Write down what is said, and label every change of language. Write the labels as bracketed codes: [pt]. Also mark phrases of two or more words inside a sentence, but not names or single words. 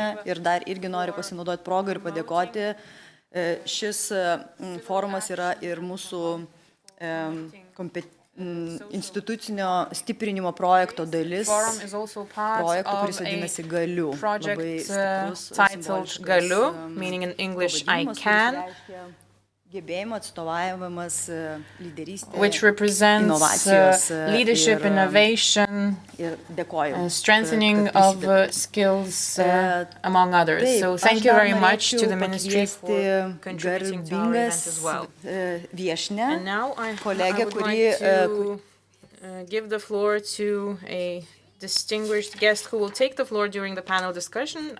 [lt] Ir dar irgi noriu pasinaudoti progą ir padėkoti. Šis forumas yra ir mūsų institucinio stiprinimo projekto dalis, projekto, kuris vadinasi Galiu. [en] Titled Galiu, meaning in English I can, [lt] gebėjimo atstovavimas lyderystė, [en] which represents leadership, innovation, strengthening of skills, among others. So thank you very much to the ministry for contributing to our event as well. And now I would like to give the floor to a distinguished guest who will take the floor during the panel discussion.